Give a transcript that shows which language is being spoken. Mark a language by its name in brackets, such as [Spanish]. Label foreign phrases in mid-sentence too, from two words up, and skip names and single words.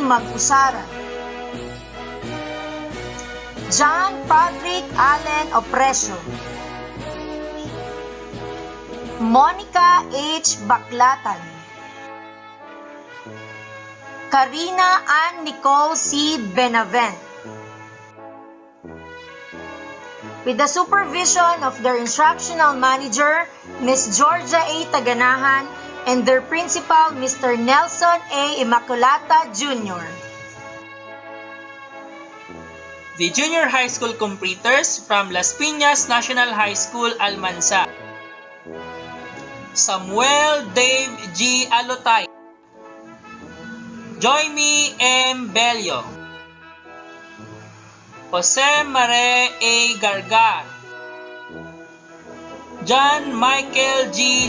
[English] Magusara, John Patrick Allen Opresio, Monica H. Baklatan, Karina Ann Nicole C. Benavent. With the supervision of their instructional manager, Ms. Georgia A. Taganahan, and their principal, Mr. Nelson A. Immaculata Jr. The junior high school completers from Las Piñas National High School, Almansa. Samuel Dave G. Alotay, Joymi M. Bello, Jose Mare A. Gargar, John Michael G.